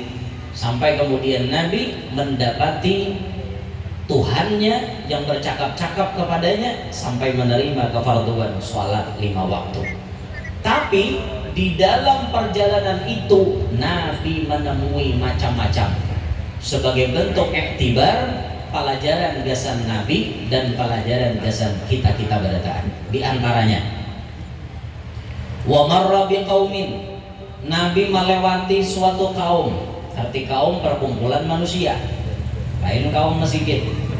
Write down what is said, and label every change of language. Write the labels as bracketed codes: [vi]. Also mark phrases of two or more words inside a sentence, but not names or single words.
[id] Sampai kemudian Nabi mendapati Tuhannya yang bercakap-cakap kepadanya sampai menerima kefarduan sholat 5 waktu. Tapi di dalam perjalanan itu Nabi menemui macam-macam sebagai bentuk iktibar, [bjn] pelajaran gasan Nabi dan pelajaran gasan kita berataan. [id] Di antaranya [ar] ومرّ بقوم, [id] Nabi melewati suatu kaum, arti kaum perkumpulan manusia, lain kaum masjid.